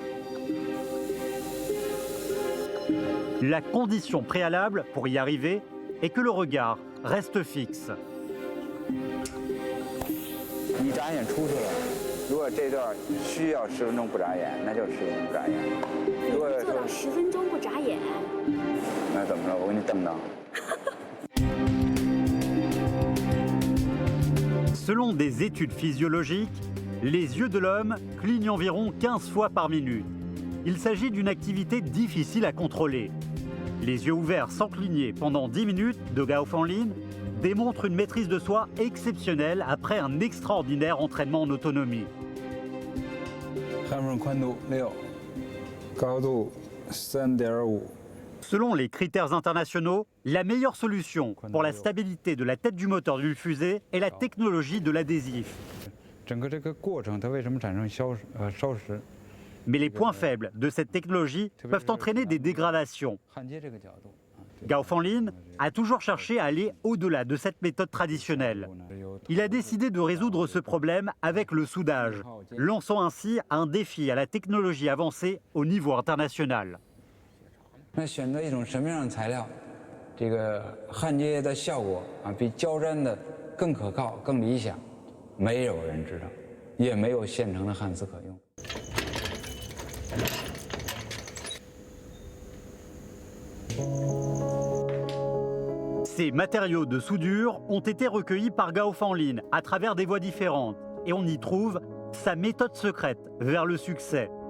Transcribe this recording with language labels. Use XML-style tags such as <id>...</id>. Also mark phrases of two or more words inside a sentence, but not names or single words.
<fr>La condition préalable pour y arriver et que le regard reste fixe.</fr> <zh>你眨眼出去了，如果这段需要10分钟不眨眼，那就10分钟不眨眼。如果做到10分钟不眨眼，那怎么着？我给你等等。</zh> <fr>Selon des études physiologiques, les yeux de l'homme clignent environ 15 fois par minute. Il s'agit d'une activité difficile à contrôler. Les yeux ouverts sans cligner pendant 10 minutes de Gao Fanlin démontrent une maîtrise de soi exceptionnelle après un extraordinaire entraînement en autonomie.</fr> <zh>颌缝宽度6，高度3.5。</zh> <fr>Selon les critères internationaux, la meilleure solution pour la stabilité de la tête du moteur d'une fusée est la technologie de l'adhésif.</fr> <zh>整个这个过程，它为什么产生烧蚀？</zh> <fr>Mais les points faibles de cette technologie peuvent entraîner des dégradations.</fr> <zh>焊接这个角度。</zh> <fr>Gao Fanlin a toujours cherché à aller au-delà de cette méthode traditionnelle. Il a décidé de résoudre ce problème avec le soudage, lançant ainsi un défi à la technologie avancée au niveau international.</fr> <zh>那选择一种什么样的材料，这个焊接的效果比胶粘的更可靠、更理想，没有人知道，也没有现成的焊丝可用。</zh> <fr>Ces matériaux de soudure ont été recueillis par Gao Fanlin à travers des voies différentes et on y trouve sa méthode secrète vers le succès.</fr>